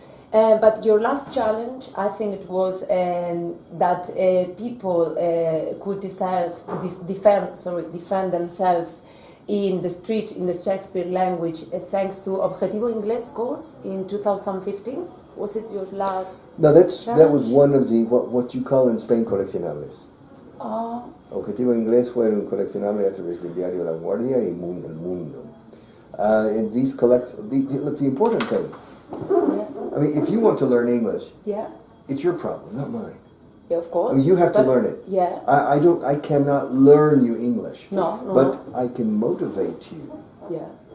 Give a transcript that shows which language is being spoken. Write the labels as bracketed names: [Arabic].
[English] But your last challenge, I think it was that people could defend themselves in the street in the Shakespeare language thanks to Objetivo Inglés course in 2015. Was it your last? No, that challenge? was one of the what you call in Spain coleccionables. [Spanish] Objetivo Inglés fue un coleccionable a través del diario La Guardia y El Mundo. [English] And these look, the important thing. I mean, if you want to learn English, it's your problem, not mine. Yeah, of course. I mean, you have to learn it. Yeah. I cannot learn you English. No. But I can motivate you. Yeah.